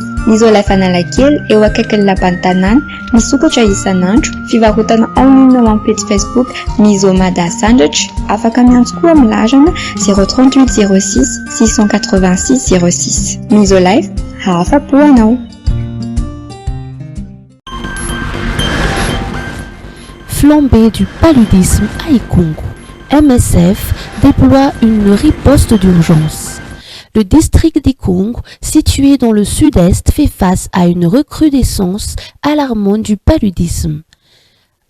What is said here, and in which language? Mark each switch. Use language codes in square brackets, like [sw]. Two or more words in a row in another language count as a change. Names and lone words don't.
[mg] Ny Isolife Analakely eo akaikin'ny lapan'ny tanàna, misokatra isan'andro, fivarotana online ao amin'ny page Facebook Misomada Sandwich, afaka miantso koa amin'ny larana 038 06 686 06. Isolife, afapo anao. [fr] Flambée du paludisme à Ikungu. MSF déploie une riposte d'urgence. Le district d'Ikungu, situé dans le sud-est, fait face à une recrudescence alarmante du paludisme.